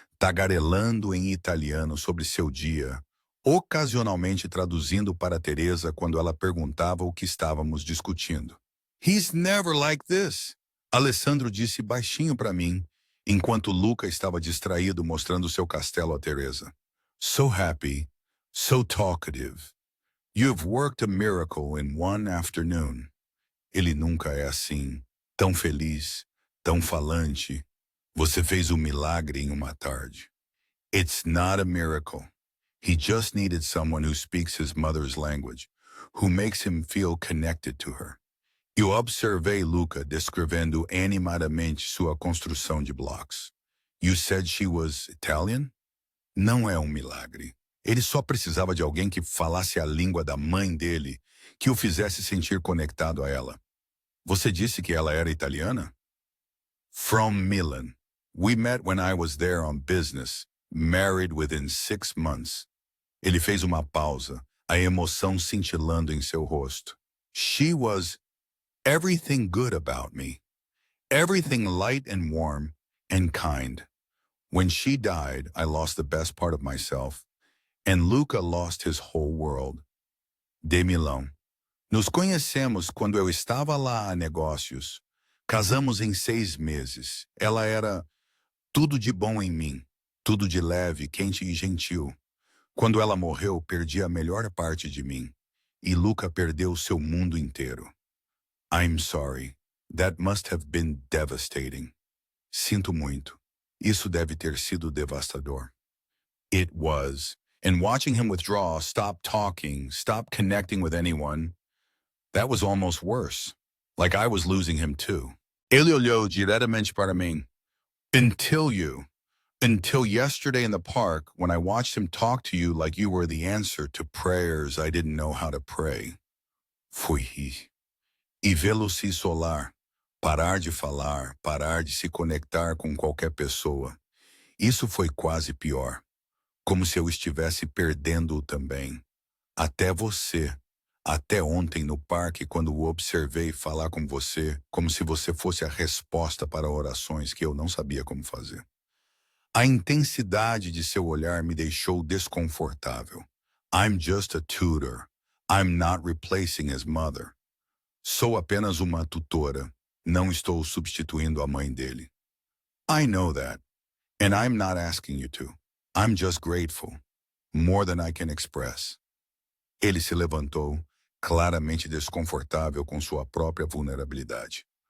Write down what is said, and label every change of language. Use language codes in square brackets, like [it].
[pt] tagarelando em italiano sobre seu dia, ocasionalmente traduzindo para Teresa quando ela perguntava o que estávamos discutindo. [en] "He's never like this", [pt] Alessandro disse baixinho para mim, enquanto Luca estava distraído mostrando seu castelo a Teresa. [en] "So happy, so talkative. You've worked a miracle in one afternoon." [pt] Ele nunca é assim, tão feliz, tão falante. Você fez um milagre em uma tarde. [en] It's not a miracle. He just needed someone who speaks his mother's language, who makes him feel connected to her. [pt] Eu observei Luca descrevendo animadamente sua construção de blocos. [en] You said she was Italian? [pt] Não é um milagre. Ele só precisava de alguém que falasse a língua da mãe dele, que o fizesse sentir conectado a ela. Você disse que ela era italiana? [en] From Milan. We met when I was there on business, married within 6 months. Ele fez uma pausa, a emoção cintilando em seu rosto. She was everything good about me. Everything light and warm and kind. When she died, I lost the best part of myself, and Luca lost his whole world. [pt] De Milão. Nos conhecemos quando eu estava lá a negócios. Casamos em 6 meses. Ela era tudo de bom em mim, tudo de leve, quente e gentil. Quando ela morreu, perdi a melhor parte de mim. E Luca perdeu seu mundo inteiro. [en] I'm sorry. That must have been devastating. [pt] Sinto muito. Isso deve ter sido devastador. [en] It was. And watching him withdraw, stop talking, stop connecting with anyone, that was almost worse. Like I was losing him too. [pt] Ele olhou diretamente para mim. [en] Until yesterday in the park, when I watched him talk to you like you were the answer to prayers I didn't know how to pray. [pt] Fui rir. E vê-lo se isolar, parar de falar, parar de se conectar com qualquer pessoa. Isso foi quase pior. Como se eu estivesse perdendo-o também. Até você. Até ontem no parque, quando o observei falar com você, como se você fosse a resposta para orações que eu não sabia como fazer. A intensidade de seu olhar me deixou desconfortável. [en] I'm just a tutor. I'm not replacing his mother. [pt] Sou apenas uma tutora. Não estou substituindo a mãe dele. [en] I know that. And I'm not asking you to. I'm just grateful. More than I can express. [pt] Ele se levantou, claramente desconfortável com sua própria vulnerabilidade.